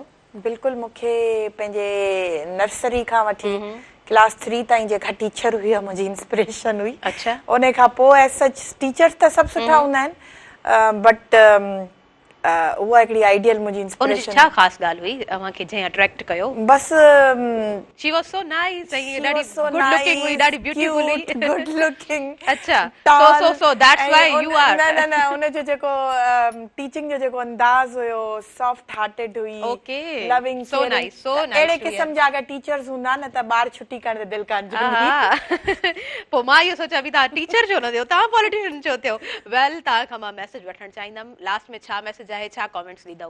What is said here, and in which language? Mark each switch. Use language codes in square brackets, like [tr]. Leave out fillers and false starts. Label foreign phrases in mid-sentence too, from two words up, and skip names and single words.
[sd] बिल्कुलु, मूंखे पंहिंजे नर्सरी खां वठी क्लास 3 ताईं जेका टीचर हुई मुंहिंजी इंस्पिरेशन हुई। अच्छा। उन खां पोइ [en] as such teachers [sd] त सभु सुठा हूंदा आहिनि, बट उहा हिकिड़ी आइडियल मुंहिंजी इंस्पिरेशन। छा ख़ासि ॻाल्हि हुई अव्हांखे जंहिं अट्रैक्ट कयो? बस [en] She was so nice, [sd] ॾाढी [en] good looking [sd] हुई, ॾाढी ब्यूटीफुल हुई, [en] Good looking. [sd] अच्छा, [en] So that's why you are. [sd] न उन जो जेको टीचिंग जो जेको अंदाज़ हुयो, [en] soft hearted [sd] हुई, ओके, लविंग, [en] So nice, so nice. [sd] अहिड़े क़िस्म जा अगरि टीचर्स हूंदा न त ॿार छुटी करण ते दिलि कान जुड़ंदी। पोइ मां इहो सोचां बि तव्हां टीचर छो न थियो, तव्हां पॉलिटिशियन छो थियो? वेल, तव्हां खां मां मैसेज वठणु चाहींदमि, लास्ट में छा मैसेज आहे, छा कमेंट्स ॾींदव?